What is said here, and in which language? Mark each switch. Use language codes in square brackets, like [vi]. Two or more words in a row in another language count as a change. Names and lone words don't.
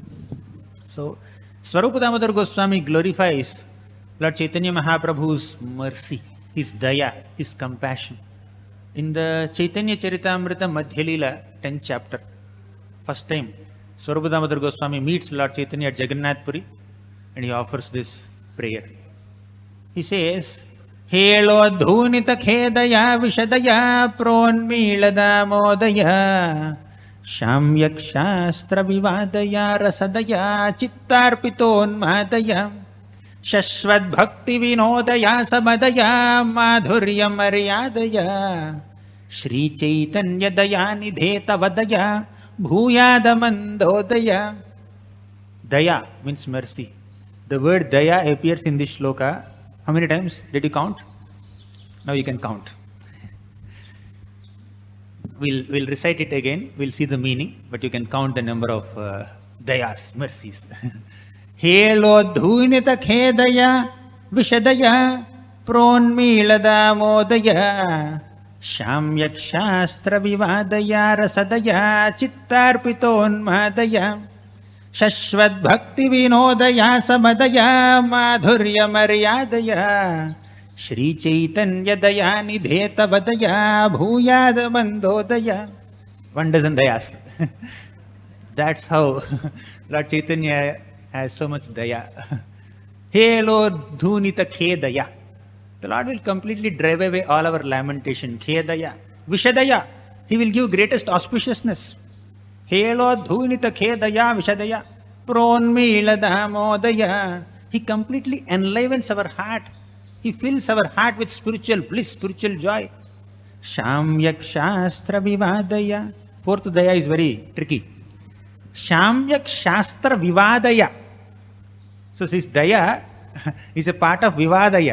[en] So, Swarupa Damodar Goswami glorifies Lord Chaitanya Mahaprabhu's mercy, his daya, his compassion. In the Chaitanya Charitamrita Madhya Leela, 10th chapter, first time, Swarupa Damodar Goswami meets Lord Chaitanya at Jagannath Puri and he offers this prayer. He says, [sa] ಹೇಳೋದ್ಧೂನಿತ ಖೇದಯ ವಿಷದಯ ಪ್ರೋನ್ಮೀಳದ ಮೋದಯ ಶಾಮ್ಯಕ್ಷಾಸ್ತ್ರ ವಿವಾದಯ ರಸದಯ ಚಿತ್ತಾರ್ಪಿತೋನ್ಮಾದಯ ಶಶ್ವದ್ಭಕ್ತಿ ವಿನೋದಯ ಸಮದಯ ಮಾಧುರ್ಯ ಮರ್ಯಾದಯ ಶ್ರೀಚೈತನ್ಯ ದಯಾನಿಧೇ ತವದಯ ಭೂಯಾದ ಮಂದೋದಯ. [en] Daya means mercy. The word daya appears in this shloka. How many times did you count? Now you can count. We'll recite it again. We'll see the meaning, but you can count the number of dayas, mercies. [sa] ಹೇಳೋದ್ಧೂನಿತ ಖೇದಯ ವಿಷದಯ ಪ್ರೋನ್ಮೀಳದ ಮೋದಯ ಶಾಮ್ಯಕ್ಷಾಸ್ತ್ರ ವಿವಾದಯ ರಸದಯ ಚಿತ್ತಾರ್ಪಿತೋನ್ಮಾದಯ ಶಶ್ವದ್ಭಕ್ತಿ ವಿನೋದಯ ಸಮದಯ ಮಾಧುರ್ಯ ಮರ್ಯಾದಯ ಶ್ರೀಚೈತನ್ಯ ದಯಾನಿಧೇ ತವದಯ ಭೂಯಾದ ಮಂದೋದಯ. [en] 1 dozen dayas. That's how Lord Chaitanya has so much daya. [sa] हेलो धूनित खेदय. [en] The Lord will completely drive away all our lamentation. [sa] खेदय। विषदय. [en] He will give greatest auspiciousness. [sa] हेलो धूनित खेदय विषदय. प्रोन्मीलद मोदय. [en] He completely enlivens our heart. He fills our heart with spiritual bliss, spiritual joy. [sa] सम्यक् शास्त्र विवादय. [en] 4th daya is very tricky. [sa] सम्यक् शास्त्र विवादय. [en] So this daya is a part of vivadaya.